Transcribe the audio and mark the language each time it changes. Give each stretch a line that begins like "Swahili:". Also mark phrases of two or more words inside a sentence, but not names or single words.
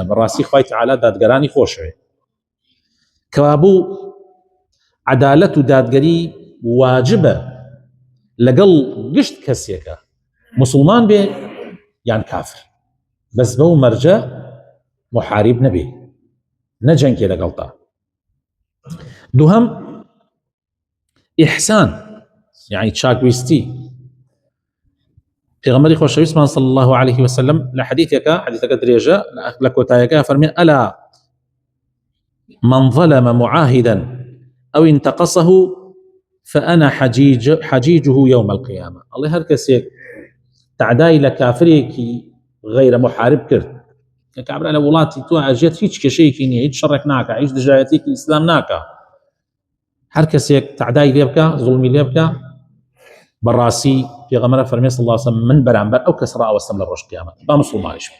Central Kurdish: بەڕاستی خوای تعالی دادگەرانی خۆشەوێ. کەوا بوو عەدالەت و دادگەری واجبە لەگەڵ گشت کەسێکە، مسلمان بێ یان کافر، بەس بەو مەرجە محارب نەبێ، نەجەنگێ لەگەڵتا. دووهەم ئیحسان، یعنی چاکویستی. پێغەمبەری خۆشەویستمان
Arabic: صلی الله عليه وسلم
Central Kurdish: لە حەدیثەکە درێژە لە کۆتاییەکە فەرمێ
Arabic: ئەلا من ظلم معاهدا أو انتقصه فأنا حجيجه يوم القيامة.
Central Kurdish: الله هەر کەسێک تعدای لە کافرێکی غەیرە محارب کرد، کە کابرا لە وڵاتی تۆ ئەژێت، هیچ کێشەیەکی نییە، هیچ شەڕێک ناکە، هیچ دژایەتێکی ئیسلام ناکە، هەر کەسێک تعدای لێ بکە، زوڵمی لێ بکە، بەڕاستی پێغەمبەر فەرمێ
Arabic: صلی الله علیه وسلم
Central Kurdish: من بەرامبەر ئەو کەس ڕائەوەستم لە ڕۆژ قیامەت، با مسلمانیش بێ.